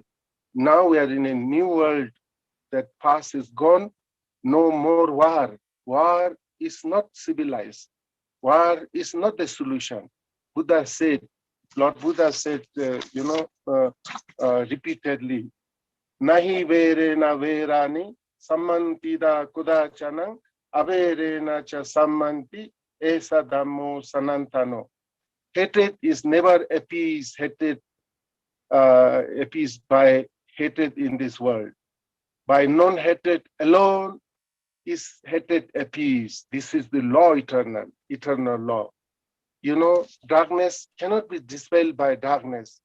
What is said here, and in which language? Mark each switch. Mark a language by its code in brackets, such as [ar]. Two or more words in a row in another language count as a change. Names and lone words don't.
[en] Now we are in a new world. That past is gone. No more war. War is not civilized. War is not the solution. Lord Buddha said, repeatedly, [pi] Nahi vere na verani, sammanti da kudachanang, avere na cha sammanti, esa dhammo sanantano. [en] Hatred is never appeased by hatred in this world. By non-hatred alone is hatred appeased. This is the law eternal law. Darkness cannot be dispelled by darkness.